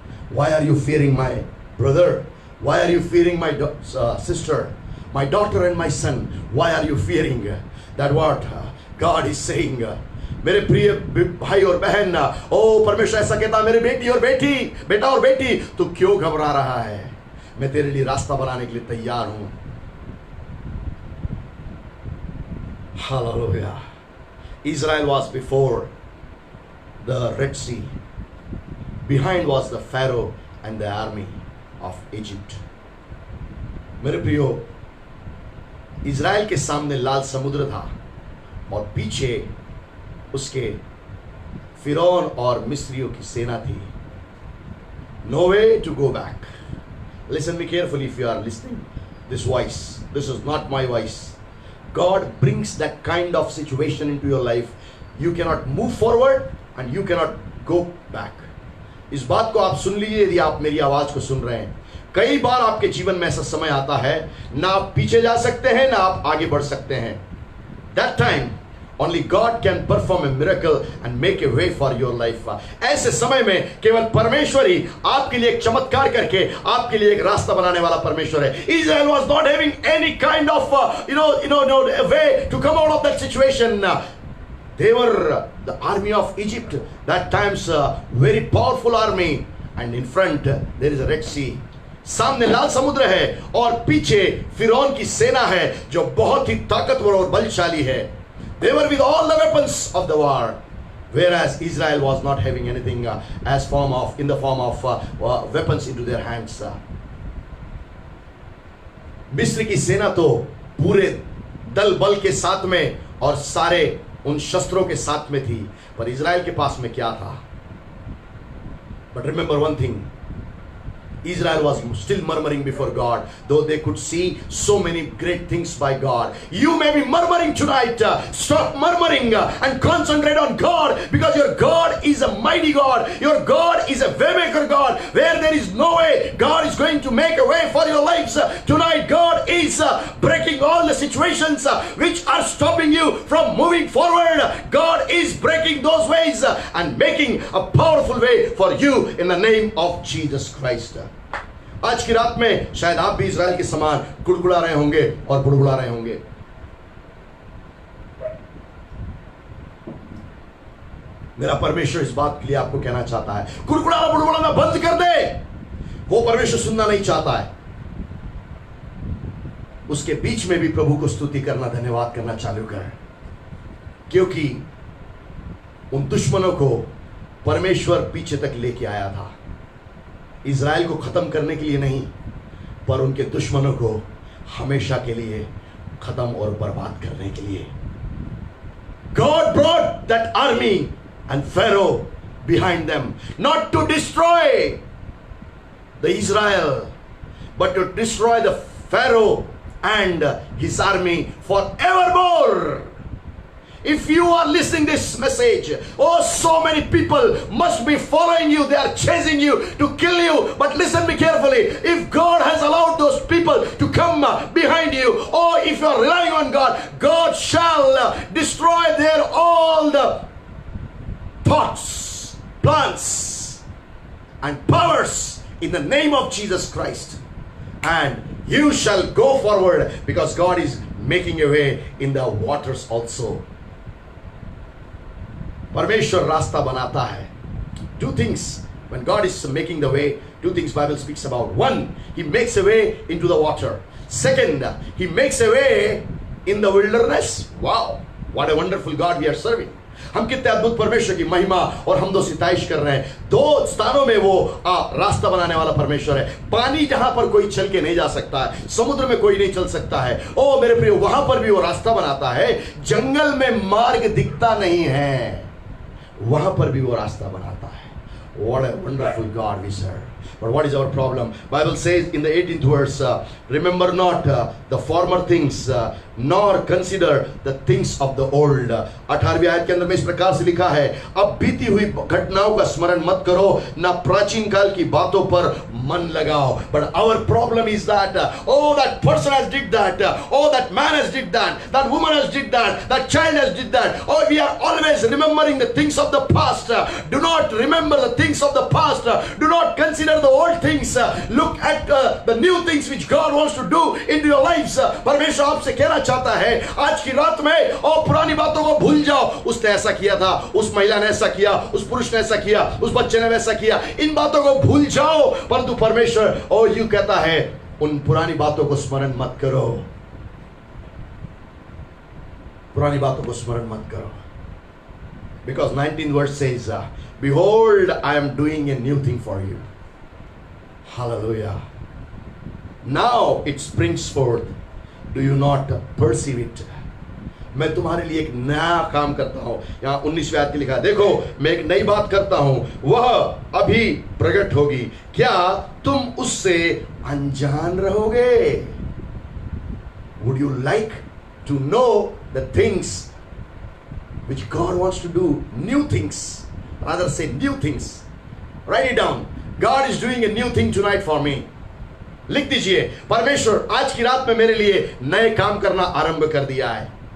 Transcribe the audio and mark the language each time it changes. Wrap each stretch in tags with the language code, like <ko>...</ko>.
<en>Why are you fearing, my brother? Why are you fearing, my sister, my daughter and my son? Why are you fearing that what? God is saying,</en> <hi>मेरे प्रिय भाई और बहन, ओ परमेश्वर ऐसा कहता, मेरे बेटी और बेटी, बेटा और बेटी, तू क्यों घबरा रहा है? मैं तेरे लिए रास्ता बनाने के लिए तैयार हूं।</hi> <en>Hallelujah. Israel was before the Red Sea. Behind was the Pharaoh and the army of Egypt.</en> <hi>मेरे प्रियो, इज़राइल के सामने लाल समुद्र था और पीछे उसके फिरौन और मिस्रियों की सेना थी.</hi> <en>No way to go back. Listen me carefully if you are listening. This voice, this is not my voice. God brings that kind of situation into your life. You cannot move forward and you cannot go back.</en> <hi>इस बात को आप सुन लीजिए यदि आप मेरी आवाज को सुन रहे हैं. कई बार आपके जीवन में ऐसा समय आता है, ना आप पीछे जा सकते हैं ना आप आगे बढ़ सकते हैं.</hi> <en>That time only God can perform a miracle and make a way for your life.</en> <hi>ऐसे समय में केवल परमेश्वर ही आपके लिए एक चमत्कार करके आपके लिए एक रास्ता बनाने वाला परमेश्वर है.</hi> <en>Israel was not having any kind of a way to come out of that situation. They were the army of Egypt, that time's very powerful army, and in front there is a Red Sea.</en> <hi>सामने लाल समुद्र है और पीछे फिरौन की सेना है जो बहुत ही ताकतवर और बलशाली है.</hi> <en>They were with all the weapons of the war, whereas Israel was not having anything in the form of weapons into their hands.</en> <hi>मिस्र की सेना तो पूरे दल बल के साथ में और सारे उन शस्त्रों के साथ में थी, पर इज़राइल के पास में क्या था?</hi> <en>But remember one thing, Israel was still murmuring before God, though they could see so many great things by God. You may be murmuring tonight. Stop murmuring and concentrate on God, because your God is a mighty God. Your God is a waymaker God. Where there is no way, God is going to make a way for your lives. Tonight, God is breaking all the situations which are stopping you from moving forward. God is breaking those ways and making a powerful way for you in the name of Jesus Christ.</en> <hi>आज की रात में शायद आप भी Israel के समान गुड़गुड़ा रहे होंगे और बुड़बुड़ा रहे होंगे. मेरा परमेश्वर इस बात के लिए आपको कहना चाहता है, गुड़गुड़ाना बुड़बुड़ाना बंद कर दे. वो परमेश्वर सुनना नहीं चाहता है. उसके बीच में भी प्रभु को स्तुति करना, धन्यवाद करना चालू कर, क्योंकि उन दुश्मनों को परमेश्वर पीछे तक लेके आया था. इज़राइल को खत्म करने के लिए नहीं, पर उनके दुश्मनों को हमेशा के लिए खत्म और बर्बाद करने के लिए.</hi> <en>God brought that army and Pharaoh behind them, not to destroy the Israel, but to destroy the Pharaoh and his army forevermore. If you are listening this message, oh, so many people must be following you. They are chasing you to kill you. But listen me carefully. If God has allowed those people to come behind you, or if you are relying on God, God shall destroy their all the thoughts, plans, and powers in the name of Jesus Christ. And you shall go forward, because God is making a way in the waters also.</en> <hi>परमेश्वर रास्ता बनाता है.</hi> <en>Two things when God is making the way, two things Bible speaks about. One, he makes a way into the water. Second, he makes a way in the wilderness. Wow, what a wonderful God we are serving.</en> <hi>हम कितने अद्भुत परमेश्वर की महिमा और हमदो सिताइश कर रहे हैं. दो स्थानों में वो रास्ता बनाने वाला परमेश्वर है. पानी जहां पर कोई चल के नहीं जा सकता है, समुद्र में कोई नहीं चल सकता है, ओ मेरे प्रिय, वहां पर भी वो रास्ता बनाता है. जंगल में मार्ग दिखता नहीं है, वहां पर भी वो रास्ता बनाता है.</hi> <en>What a wonderful God we serve. But what is our problem? Bible says in the 18th verse, remember not the former things, nor consider the things of the old.</en> <hi>18वीं आयत के अंदर में इस प्रकार से लिखा है, अब बीती हुई घटनाओं का स्मरण मत करो, ना प्राचीन काल की बातों पर मन लगाओ.</hi> <en>But our problem is that, oh, that person has did that, oh, that man has did that woman has did that child has did that. Oh, we are always remembering the things of the past. Do not remember the things of the past. Do not consider consider the old things, look at the new things which God wants to do into your lives.</en> <hi>परमेश्वर आपसे कहना चाहता है आज की रात में, और पुरानी बातों को भूल जाओ, उसने ऐसा किया था, उस महिला ने ऐसा किया, उस पुरुष ने ऐसा किया, उस बच्चे ने वैसा किया, इन बातों को भूल जाओ। परंतु परमेश्वर और यूं कहता है उन पुरानी बातों को स्मरण मत करो, पुरानी बातों को स्मरण मत करो।</hi> <en>Because 19th verse says, behold, I am doing a new thing for you. Hallelujah. Now it springs forth. Do you not perceive it?</en> <hi>मैं तुम्हारे लिए एक नया काम करता हूं। यहां 19वें आयत के लिखा है, देखो मैं एक नई बात करता हूं, वह अभी प्रकट होगी, क्या तुम उससे अनजान रहोगे?</hi> <en>Would you like to know the things which God wants to do? New things. Rather say new things. Write it down. God is doing a new thing tonight for me.</en> <hi>लिख दीजिए, परमेश्वर आज की रात में मेरे लिए नए काम करना आरंभ कर दिया है।</hi>